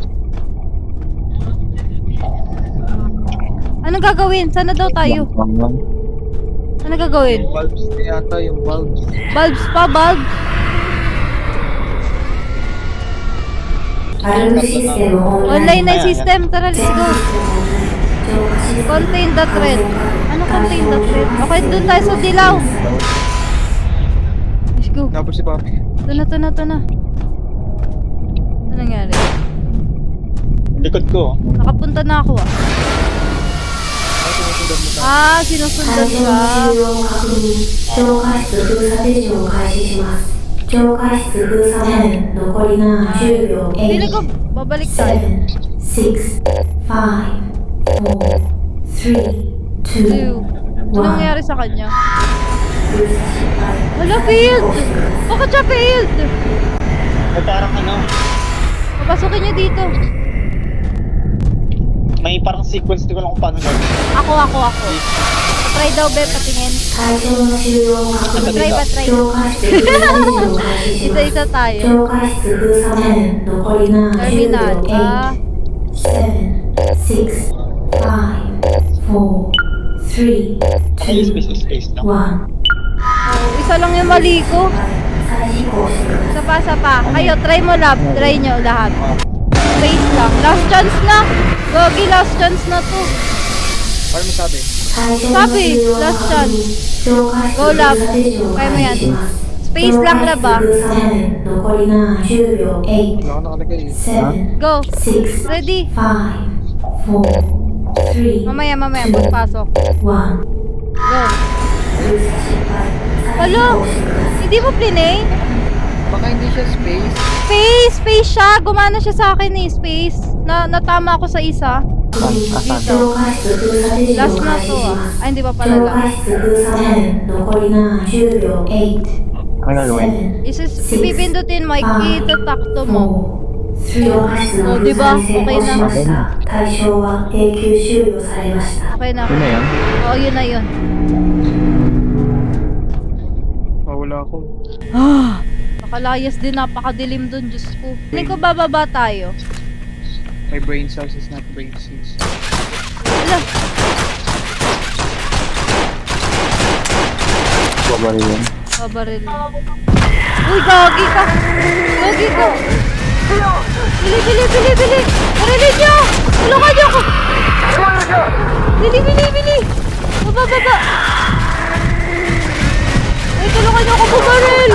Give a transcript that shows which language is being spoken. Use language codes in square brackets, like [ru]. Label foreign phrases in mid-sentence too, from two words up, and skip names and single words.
[tl] Anong gagawin? Saan na daw tayo? Ano gagawin? Yung bulbs na yata, yung bulbs. Bulbs pa, bulbs. Online na yung system. Tara, [en] let's go. Contain the thread. Ano contain the thread? [tl] Okay, dun tayo sa dilaw. [en] Let's go. [tl] Napos si Papi. Ito na. Ano nangyari? Likod ko. Nakapunta na ako ah. Sinusundan ka. [ja] 超過室封鎖手順を開始します。超過室封鎖まで残りが10秒。 [tl] Pili ko, babalik tayo. 7, 6, 5, 4, 3, 2, 2. Ano nangyari sa kanya? [ja] 封鎖失敗。 [tl] Wala, failed! Bakit siya failed? Ay, parang ano, Papasukin niyo dito. may parang sequence, di ko lang kung paano gawin. Ako. Try daw, be, patingin. [ja] 会場の終了を確認。 [tl] Try. [ja] 超過室封鎖手順を開始します。 [tl] Isa-isa tayo. [ja] 超過室封鎖まで残りが10 [tl] Terminal. [ja] 秒。8、7、6、5、4、3、 [tl] Ay, [ja] 2、 [tl] space lang. [ja] 1。 [tl] Oh, isa lang yung mali ko. [ja] 再試行してください。 [tl] Isa pa. Kayo, try mo lab. Try nyo lahat. Space lang. [en] Last chance [tl] na. Gogi, [en] last chance [tl] na to. Paano mo sabi? Sabi, [en] last chance. [tl] Go lab. Kaya mo yan. Space lang lab ah. [ja] 残りが10秒。8、 [tl] Wala ka nakalagay. [ja] 7、 [tl] Go. [ja] 6、 [tl] Ready? [ja] 5、4、3、 [tl] Mamaya. Pagpasok. [ja] 1。 [tl] Go. Hello? Hindi mo plinay? Baka hindi siya space. Space siya. Gumana siya sa akin eh. Space. Natama ako sa isa. Dito. Last na to ah. Ay, hindi pa pala last. [ja] 残りが10秒。8、 [tl] Ano gagawin? [ja] 7、 [tl] Ipipindutin mo. Itatakto mo. [ja] 出場過失の封鎖に成功しまし [tl] Okay [ja] た。対象は永久収容されました。 [tl] Okay na. Yun na yan. Oo, yun na yun. Wala ako. Nakalayas din, napakadilim dun, Diyos ko. Hindi ko bababa tayo. [en] My brain cells is not brain cells. [tl] Ala, Babaril yan. pabaril. Uy, gagi ka! Gagi ka! Bili, bili, bili, bili! Barilin niyo! Tulungan niyo ako! Bili, bili, bili! Baba, baba! Ay, tulungan niyo ako bumaril!